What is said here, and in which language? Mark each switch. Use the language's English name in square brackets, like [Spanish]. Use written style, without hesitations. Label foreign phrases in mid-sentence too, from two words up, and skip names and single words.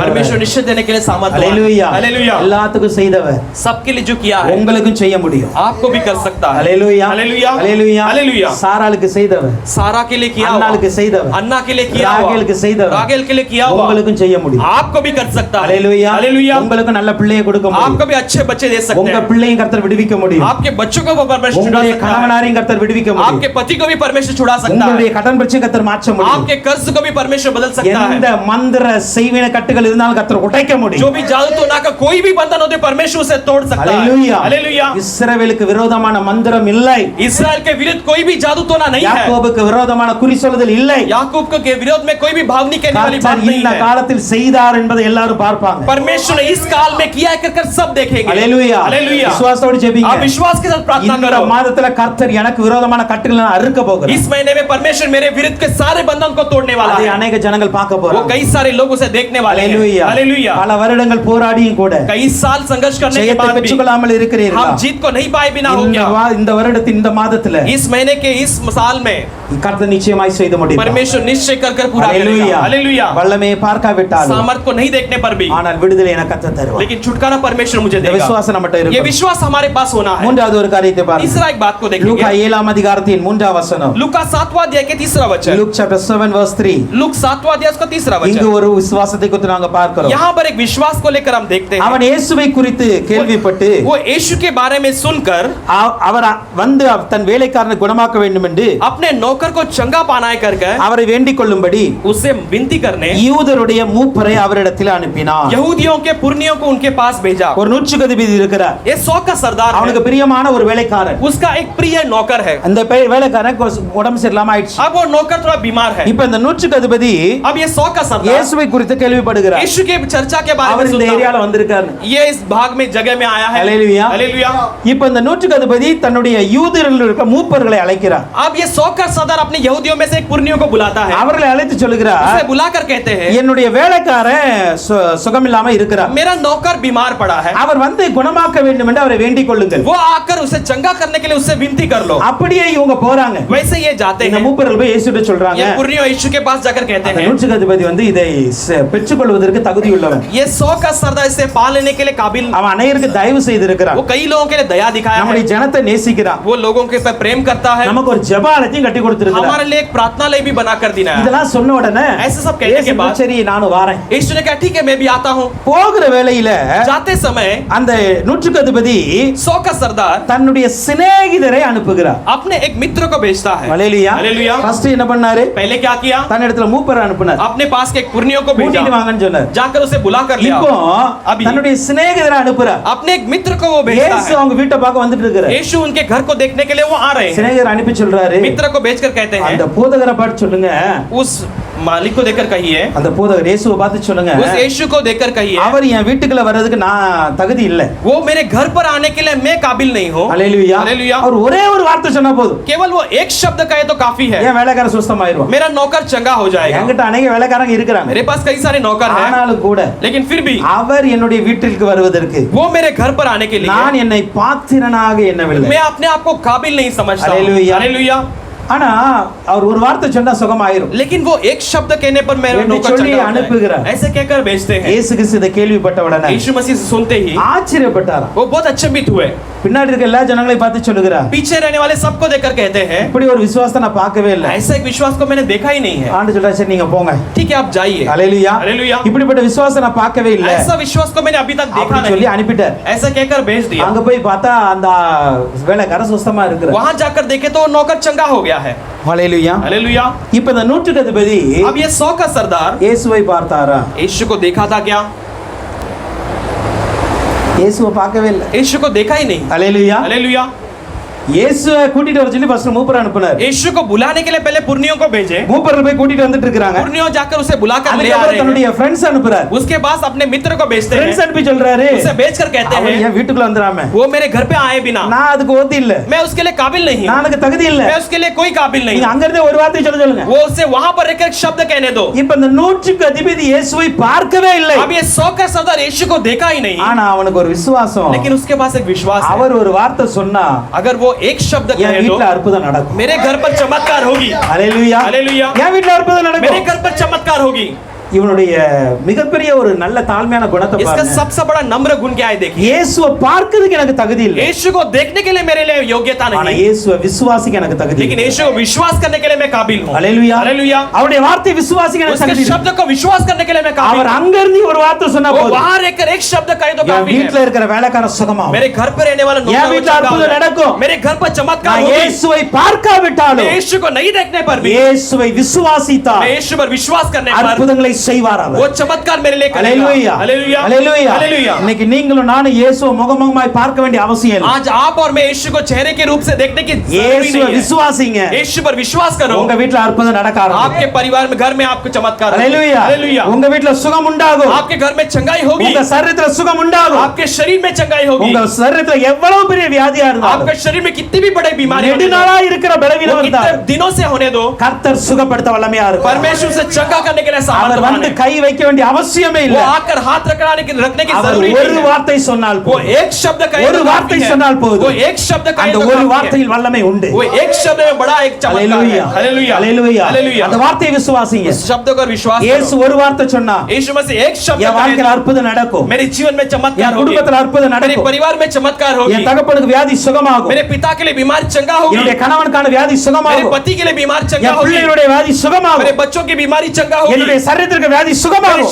[Hindi] परमेश्वर [Tamil] உள்ளவர். [Hindi] निश्चय देने के लिए सामर्थ्य है। [Tamil] அல்லேலூயா, [Hindi] हालेलुया। [Tamil] எல்லாத்துக்கும் செய்தவர் [Hindi] सबके लिए जो किया है [Tamil] உங்களுக்கும் செய்ய முடியும். [Hindi] आपको भी कर सकता है। [Tamil] அல்லேலூயா, [Hindi] हालेलुया, [Tamil] அல்லேலூயா. [Hindi] हालेलुया। [Tamil] சாராளுக்கு செய்தவர், [Hindi] सारा के लिए किया हुआ, [Tamil] அன்னாளுக்கு செய்தவர், [Hindi] अन्ना के लिए किया हुआ, [Tamil] ராகேலுக்கு செய்தவர், [Hindi] रागेल के लिए किया हुआ, [Tamil] உங்களுக்கும் செய்ய முடியும். [Hindi] आपको भी कर सकता है। [Tamil] அல்லேலூயா, [Hindi] हालेलुया। [Tamil] உங்களுக்கு நல்ல பிள்ளையை கொடுக்க முடியும். [Hindi] आपको भी अच्छे बच्चे दे सकते [Tamil] உங்க [Hindi] हैं, [Tamil] பிள்ளையும் கர்த்தர் விடுவிக்க முடியும். [Hindi] आपके बच्चों को भी परमेश्वर छुड़ा [Tamil] உங்களுடைய [Hindi] सकता है, [Tamil] கணவனாரையும் கர்த்தர் விடுவிக்க முடியும். [Hindi] आपके पति को भी परमेश्वर छुड़ा सकता [Tamil] உங்களுடைய [Hindi] है, [Tamil] கடன் பிரச்சனை கர்த்தர் மாற்ற முடியும். [Hindi] आपके कर्ज को भी परमेश्वर बदल सकता [Tamil] எந்த [Hindi] है। [Tamil] மந்திர செய்வின கட்டுகள் இருந்தாலும் கர்த்தர் உடைக்க [Hindi] जो [Tamil] முடியும். [Hindi] भी जादू टोना का कोई भी बंधन होते परमेश्वर उसे तोड़ सकता है। [Tamil] அல்லேலூயா, [Hindi] हालेलुया। [Tamil] இஸ்ரவேலுக்கு விரோதமான மந்திரம் இல்லை. [Hindi] इस्राएल के विरुद्ध कोई भी जादू टोना नहीं है, [Tamil] யாக்கோபுக்கு விரோதமான குறி சொல்லுதல் இல்லை. [Hindi] याकूब के विरोध में कोई भी भावनी कहने वाली बात [Tamil] கர்த்தர் [Hindi] नहीं [Tamil] இந்த [Hindi] है। [Tamil] காலத்தில் செய்தார் என்பதை எல்லாரும் பார்ப்பாங்க. [Hindi] परमेश्वर ने इस काल में किया है कर सब देखेंगे। [Tamil] அல்லேலூயா, [Hindi] हालेलुया। [Tamil] விசுவாசத்தோடு ஜெபிங்க. [Hindi] आप विश्वास के साथ प्रार्थना [Tamil] இந்த [Hindi] करो। [Tamil] மாதத்துல கர்த்தர் எனக்கு விரோதமான கட்டுகளை நான் அறுக்க போகிறேன். [Hindi] इस महीने में परमेश्वर मेरे विरुद्ध के सारे बंधन को तोड़ने वाला [Tamil] அதை [Hindi] है। [Tamil] अनेक ஜனங்கள் பார்க்க [Hindi] वो [Tamil] போறாங்க. [Hindi] कई सारे लोग उसे देखने वाले हैं। [Tamil] அல்லேலூயா, [Hindi] हालेलुया। [Tamil] பல வருடங்கள் போராடியும் கூட [Hindi] कई साल संघर्ष करने के [Tamil] ஜெயத்தை [Hindi] बाद भी [Tamil] பெற்றுக்கொள்ளாமல் இருக்கிறீர்களா? [Hindi] हम जीत को नहीं पाए बिना हो [Tamil] இந்த [Hindi] गया। [Tamil] இந்த வருடத்தின் இந்த மாதத்துல [Hindi] इस महीने के इस साल में [Tamil] கர்த்தர் நிச்சயமாய் செய்து முடிப்பார். [Hindi] परमेश्वर निश्चय कर पूरा [Tamil] அல்லேலூயா, [Hindi] करेगा। हालेलुया। [Tamil] வல்லமையை பார்க்காவிட்டாலும் [Hindi] सामर्थ को नहीं देखने पर भी, [Tamil] ஆனால் விடுதலை எனக்கு கர்த்தர் தருவார். [Hindi] लेकिन छुटकारा परमेश्वर मुझे [Tamil] இந்த [Hindi] देगा। [Tamil] விசுவாசம் நம்மட்ட [Hindi] ये [Tamil] இருக்கும். [Hindi] विश्वास हमारे पास होना है। [Tamil] மூன்றாவது ஒரு காரியத்தை பாருங்க. [Hindi] तीसरा एक बात को [Tamil] லூக்கா [Hindi] देखेंगे, [Tamil] 7ஆம் அதிகாரத்தின் 3ஆம் வசனம். [Hindi] लूका 7वां अध्याय के 3रा वचन। [English] Luke chapter 7 verse 3. [Hindi] लूक 7वां अध्याय उसका 3रा [Tamil] இங்கு [Hindi] वचन। [Tamil] ஒரு விசுவாசத்தை குறித்து நாங்க பார்க்கிறோம். [Hindi] यहाँ पर एक विश्वास को लेकर हम देखते हैं। [Tamil] அவன் இயேசுவை குறித்து கேள்விப்பட்டு [Hindi] वो यीशु के बारे में सुनकर [Tamil] அவர் வந்து தன் வேலைக்காரனை குணமாக்க வேண்டும் என்று [Hindi] अपने नौकर को चंगा पाना कर [Tamil] அவரை வேண்டிக் கொள்ளும்படி [Hindi] उससे विनती करने [Tamil] யூதருடைய மூப்பரை அவரிடத்தில் அனுப்பினார். [Hindi] यहूदियों के पुरनियों को उनके पास भेजा। [Tamil] ஒரு நூற்றுக்கதிபதி இருக்கிறார். [Hindi] ये 100 का सरदार [Tamil] அவனுக்கு [Hindi] है, [Tamil] பிரியமான ஒரு வேலைக்காரன். [Hindi] उसका एक प्रिय नौकर है। [Tamil] அந்த வேலைக்காரன் உடம்பு சரியில்லாம ஆயிடுச்சு. [Hindi] अब वो नौकर थोड़ा बीमार है। [Tamil] இப்ப இந்த நூற்றுக்கதிபதி [Hindi] अब ये 100 का सरदार [Tamil] இயேசுவை குறித்து கேள்விப்படுகிறார். [Hindi] यीशु के चर्चा के बारे [Tamil] அவர் [Hindi] में [Tamil] இந்த [Hindi] सुनता [Tamil] ஏரியால [Hindi] है। [Tamil] வந்திருக்காரு. [Hindi] ये इस भाग में जगह में आया है। हालेलुया। हालेलुया। [Tamil] இப்ப இந்த நூற்றுக்கதிபதி தன்னுடைய யூதரில் இருக்க மூப்பர்களை அழைக்கிறார். [Hindi] अब ये 100 का सरदार अपने यहूदियों में से एक पुरनियों को बुलाता है। [Tamil] அவர்களை அழைத்து சொல்லுகிறார், [Hindi] उसे बुलाकर कहते हैं, [Tamil] என்னுடைய வேலைக்காரன் சுகமில்லாம இருக்கிறார். [Hindi] मेरा नौकर बीमार पड़ा है, [Tamil] அவர் வந்து குணமாக்க வேண்டும் என்று அவரை வேண்டிக் கொள்ளுங்கள். [Hindi] वो आकर उसे चंगा करने के लिए उससे विनती कर लो। [Tamil] அப்படியே இவங்க போறாங்க. [Hindi] वैसे ये जाते [Tamil] இந்த [Hindi] हैं, [Tamil] மூப்பர்கள் போய் இயேசுவிட்ட சொல்றாங்க. [Hindi] ये पुरनियों यीशु के पास जाकर कहते [Tamil] அந்த [Hindi] हैं, [Tamil] நூற்றுக்கதிபதி வந்து இதை பெற்றுக்கொள்வதற்கு தகுதி உள்ளவன். [Hindi] ये 100 का सरदार इसे पा लेने के लिए काबिल, [Tamil] அவன் அனைவருக்கு தயவு செய்திருக்கிறான். [Hindi] वो कई लोगों के लिए दया दिखाया [Tamil] நம்முடைய [Hindi] है, [Tamil] ஜனத்தை நேசிக்கிறான். [Hindi] वो लोगों के पे प्रेम करता है, [Tamil] நமக்கு ஒரு ஜெபாலயத்தையும் கட்டி கொடுத்திருக்கிறான். [Hindi] हमारे लिए एक प्रार्थनालय भी बना कर देना है। [Tamil] இதெல்லாம் சொன்ன உடனே [Hindi] ऐसे सब कहने के बाद [Tamil] சரி நானும் வரேன். [Hindi] यीशु ने कहा ठीक है मैं भी आता हूँ। [Tamil] போகிற வேளையில [Hindi] जाते समय [Tamil] அந்த நூற்றுக்கதிபதி [Hindi] 100 का सरदार [Tamil] தன்னுடைய சிநேகிதரை அனுப்புகிறார். [Hindi] अपने एक मित्र को भेजता है। [Tamil] ஹalleluya. [Hindi] हालेलुया। [Tamil] ஃபர்ஸ்ட் என்ன பண்ணாரு? [Hindi] पहले क्या किया, [Tamil] தன்னிடத்துல மூப்பரை அனுப்புனார். [Hindi] अपने पास के एक पुरनियों को भेजा, [Tamil] கூட்டிட்டு வாங்கன்னு சொன்னார். [Hindi] जाकर उसे बुला कर लिया। [Tamil] இப்போ [Hindi] अभी [Tamil] தன்னுடைய சிநேகிதரை அனுப்புறார். [Hindi] अपने एक मित्र को वो भेजता [Tamil] இயேசு [Hindi] है। [Tamil] அவங்க வீட்டை பார்க்க வந்துட்டு இருக்காரு. [Hindi] यीशु उनके घर को देखने के लिए वो आ रहे हैं। [Tamil] சிநேகிதர் அனுப்பி சொல்றாரு, [Hindi] मित्र को भेजकर कहते [Tamil] அந்த [Hindi] हैं, [Tamil] போதகரை பார்த்து சொல்லுங்க, [Hindi] उस मालिक को देखकर कहिए, [Tamil] அந்த போதகர் இயேசுவை பார்த்து சொல்லுங்க, [Hindi] उस यीशु को देखकर कहिए, [Tamil] அவர் என் வீட்டுக்குள்ள வர்றதுக்கு நான் தகுதி இல்ல. [Hindi] वो मेरे घर पर आने के लिए मैं काबिल नहीं हूँ। [Tamil] ஹalleluya. [Hindi] हालेलुया। [Tamil] அவர் ஒரே ஒரு வார்த்தை சொன்னா போதும், [Hindi] केवल वो एक शब्द कहे तो काफी है, [Tamil] என் வேலைக்காரன் சுஸ்தமாயிருவான். [Hindi] मेरा नौकर चंगा हो जाएगा। [Tamil] என்கிட்ட அநேக வேலைக்காரங்க இருக்கிறாங்க. [Hindi] मेरे पास कई सारे नौकर हैं, [Tamil] ஆனாலும் கூட [Hindi] लेकिन फिर भी [Tamil] அவர் என்னுடைய வீட்டிற்கு வருவதற்கு [Hindi] वो मेरे घर पर आने के लिए [Tamil] நான் என்னை பாத்திரனாக எண்ணவில்லை. [Hindi] मैं अपने आप को काबिल नहीं समझता। हालेलुया। हालेलुया। [Tamil] ஆனா அவர் ஒரு வார்த்தை சொன்னா சுகமாயிரும். [Hindi] लेकिन वो एक शब्द कहने पर मेरा [Tamil] என்று [Hindi] नौकर [Tamil] சொல்லி [Hindi] चंगा होता [Tamil] அனுப்புகிறார். [Hindi] है। ऐसे कहकर भेजते हैं। [Tamil] இயேசு கிறிஸ்து இதை கேள்விப்பட்ட உடனே [Hindi] यीशु मसीह से सुनते ही [Tamil] ஆச்சரியப்பட்டாராம். [Hindi] वो बहुत अचंभित हुए। [Tamil] பின்னாடி இருக்க எல்லா ஜனங்களையும் பார்த்து சொல்லுகிறார், [Hindi] पीछे रहने वाले सबको देखकर कहते हैं, [Tamil] இப்படி ஒரு விசுவாசத்தை நான் பார்க்கவே இல்லை. [Hindi] ऐसा एक विश्वास को मैंने देखा ही नहीं है। [Tamil] ஆண்டு சொல்றாரு, சரி நீங்க போங்க. [Hindi] ठीक है आप जाइए। [Tamil] ஹalleluya. [Hindi] हालेलुया। [Tamil] இப்படிப்பட்ட விசுவாசத்தை நான் பார்க்கவே இல்லை. [Hindi] ऐसा विश्वास को मैंने अभी तक देखा [Tamil] அப்படி சொல்லி [Hindi] नहीं। [Tamil] அனுப்பிட்டார். [Hindi] ऐसा कहकर भेज दिया। [Tamil] அங்க போய் பார்த்தா அந்த வேலைக்காரன் சுத்தமா இருக்கிறார். [Hindi] वहां जाकर देखे तो नौकर चंगा हो गया है। [Tamil] ஹalleluya. [Hindi] हालेलुया। [Tamil] இப்ப இந்த 100க்கு அதிபதி [Hindi] अब ये 100 का सरदार [Tamil] இயேசுவை பார்த்தாரா? [Hindi] यीशु को देखा था क्या? [Tamil] இயேசுவை பார்க்கவே இல்லை. [Hindi] यीशु को देखा ही नहीं। [Tamil] ஹalleluya. [Hindi] हालेलुया। [Tamil] இயேசுவை கூட்டிட்டு வர சொல்லி ஃபர்ஸ்ட் மூப்பர் அனுப்புனார். [Hindi] यीशु को बुलाने के लिए पहले पुर्नियों को भेजे। [Tamil] மூப்பர்கள் போய் கூட்டிட்டு வந்துட்டு இருக்காங்க. [Hindi] पुर्नियों जाकर उसे बुलाकर ले आ [Tamil] அதுக்கப்புறம் [Hindi] रहे [Tamil] தன்னுடைய [Hindi] हैं। [Tamil] ஃப்ரெண்ட்ஸ் அனுப்புறார். [Hindi] उसके बाद अपने मित्र को भेजते [Tamil] ஃப்ரெண்ட்ஸ் [Hindi] हैं। [Tamil] அனுப்பி சொல்றாரு, [Hindi] उसे भेजकर कहते [Tamil] அவன் [Hindi] हैं [Tamil] என் வீட்டுக்குள்ள வந்துராம, [Hindi] वो मेरे घर पे आए बिना [Tamil] நான் அதுக்கு ஓதி இல்ல, [Hindi] मैं उसके लिए काबिल नहीं हूं। [Tamil] நான் அதுக்கு தகுதி இல்ல. [Hindi] मैं उसके लिए कोई काबिल नहीं [Tamil] நீங்க [Hindi] हूं। [Tamil] அங்க இருந்தே ஒரு வார்த்தை சொல்லுங்க. [Hindi] वो उसे वहां पर रहकर एक शब्द कहने दो। [Tamil] இப்ப இந்த 100க்கு அதிபதி இயேசுவை பார்க்கவே இல்லை. [Hindi] अब ये 100 का सरदार यीशु को देखा ही नहीं। [Tamil] ஆனா அவனுக்கு ஒரு விசுவாசம். [Hindi] लेकिन उसके पास एक विश्वास है। [Tamil] அவர் ஒரு வார்த்தை சொன்னா [Hindi] अगर वो एक शब्द [Tamil] என் [Hindi] कहे तो [Tamil] வீட்ல அற்புதம் நடக்கும். [Hindi] मेरे घर पर चमत्कार होगी। [Tamil] ஹalleluya. [Hindi] हालेलुया। [Tamil] என் வீட்ல அற்புதம் [Hindi] मेरे [Tamil] நடக்கும். [Hindi] घर पर चमत्कार होगी। [Tamil] இவனுடைய மிகப்பெரிய ஒரு நல்ல தாழ்மையான குணத்தை [Hindi] इसका [Tamil] பாருங்க. [Hindi] सबसे बड़ा नम्र गुण क्या है देखिए। [Tamil] இயேசுவை பார்க்கிறதுக்கு எனக்கு தகுதி இல்லை. [Hindi] यीशु को देखने के लिए मेरे लिए योग्यता [Tamil] ஆனா [Hindi] नहीं। [Tamil] இயேசுவை விசுவாசிக்க எனக்கு தகுதி [Hindi] लेकिन [Tamil] இல்லை. [Hindi] यीशु को विश्वास करने के लिए मैं काबिल हूं। [Tamil] ஹalleluya. [Hindi] हालेलुया। [Tamil] அவருடைய வார்த்தை விசுவாசிக்க எனக்கு [Hindi] उसके [Tamil] தகுதி இல்லை. [Hindi] शब्द को विश्वास करने के लिए मैं काबिल [Tamil] அவர் [Hindi] हूं। [Tamil] அங்க இருந்து ஒரு வார்த்தை சொன்னா [Hindi] वो [Tamil] போதும், [Hindi] वहां रहकर एक शब्द कहे तो [Tamil] என் [Hindi] काबिल [Tamil] வீட்ல [Hindi] है। [Tamil] இருக்கிற வேலைக்கார சுகமாகும். [Hindi] मेरे घर पर रहने वाला [Tamil] என் [Hindi] नौकर [Tamil] வீட்ல [Hindi] चंगा [Tamil] அற்புதம் [Hindi] होगा। [Tamil] நடக்கும். [Hindi] मेरे घर पर चमत्कार [Tamil] நான் [Hindi] होगी। [Tamil] இயேசுவை பார்க்காவிட்டாலும் [Hindi] मैं यीशु को नहीं देखने पर भी [Tamil] இயேசுவை விசுவாசித்தால் [Hindi] मैं यीशु पर विश्वास करने पर [Tamil] அற்புதங்களை செய்வார் அவர். [Hindi] वो चमत्कार मेरे लिए करेगा। [Tamil] ஹalleluya. [Hindi] हालेलुया। [Tamil] ஹalleluya. [Hindi] हालेलुया। [Tamil] இன்னைக்கு நீங்களும் நானும் இயேசுவை முகமுகமாய் பார்க்க வேண்டிய அவசியம் இல்லை. [Hindi] आज आप और मैं यीशु को चेहरे के रूप से देखने की जरूरी [Tamil] இயேசுவை [Hindi] नहीं है। [Tamil] விசுவாசிங்க. [Hindi] यीशु पर विश्वास करो। [Tamil] உங்க வீட்ல அற்புதம் நடக்க ஆரம்பிக்கும். [Hindi] आपके परिवार में घर में आपको चमत्कार होगा। [Tamil] ஹalleluya. [Hindi] हालेलुया। [Tamil] உங்க வீட்ல சுகம் உண்டாகும். [Hindi] आपके घर में चंगाई होगी। [Tamil] உங்க சரீரத்துல சுகம் உண்டாகும். [Hindi] आपके शरीर में चंगाई होगी। [Tamil] உங்க சரீரத்துல எவ்வளவு பெரிய வியாதியா இருந்தாலும், [Hindi] आपके शरीर में कितनी भी बड़ी बीमारी होने दो, [Tamil] நெடுநாளா இருக்கிற பலவீனம் [Hindi] वो [Tamil] இருந்தாலும் [Hindi] कितने दिनों से होने दो, [Tamil] கர்த்தர் சுகப்படுத்த வல்லமையா இருக்கிறார். [Hindi] परमेश्वर से चंगा करने के लिए [Tamil] அவர் [Hindi] सामर्थ्यवान [Tamil] வந்து [Hindi] है। [Tamil] கை வைக்க வேண்டிய அவசியமே [Hindi] वो [Tamil] இல்லை. [Hindi] आकर हाथ रखने की [Tamil] அவர் [Hindi] जरूरी [Tamil] ஒரு [Hindi] नहीं है। [Tamil] வார்த்தை சொன்னால் [Hindi] वो [Tamil] போதும். [Hindi] एक शब्द कहे [Tamil] ஒரு [Hindi] तो [Tamil] வார்த்தை [Hindi] काफी है। [Tamil] சொன்னால் போதும். [Hindi] वो एक शब्द कहे [Tamil] அந்த [Hindi] तो [Tamil] ஒரு [Hindi] काफी है। [Tamil] வார்த்தையில் வல்லமை உண்டு. [Hindi] वो एक शब्द में बड़ा एक चमत्कार है। [Tamil] ஹalleluya. [Hindi] हालेलुया। [Tamil] ஹalleluya. [Hindi] हालेलुया। [Tamil] அந்த வார்த்தையை விசுவாசிங்க. [Hindi] उस शब्द को विश्वास [Tamil] இயேசு [Hindi] करो। [Tamil] ஒரு வார்த்தை சொன்னா [Hindi] यीशु मसीह एक शब्द [Tamil] என் [Hindi] कहे [Tamil] வாழ்க்கையில் [Hindi] तो [Tamil] அற்புதம் நடக்கும். [Hindi] मेरे जीवन में चमत्कार [Tamil] என் [Hindi] होगी। [Tamil] குடும்பத்தில் அற்புதம் [Hindi] मेरे [Tamil] நடக்கும். [Hindi] परिवार में चमत्कार [Tamil] என் [Hindi] होगी। [Tamil] தகப்பனுக்கு வியாதி சுகமாகும். [Hindi] मेरे पिता के लिए बीमारी चंगा होगी। [Tamil] என்னுடைய கணவனுக்கான வியாதி [Hindi] मेरे [Tamil] சுகமாகும். [Hindi] पति के लिए बीमारी चंगा [Tamil] என் [Hindi] होगी। [Tamil] பிள்ளைகளுடைய வியாதி [Hindi] मेरे [Tamil] சுகமாகும். [Hindi] बच्चों की बीमारी चंगा होगी। [Tamil] என்னுடைய சரீரத்திற்கு வியாதி [Hindi] मेरे [Tamil] சுகமாகும்.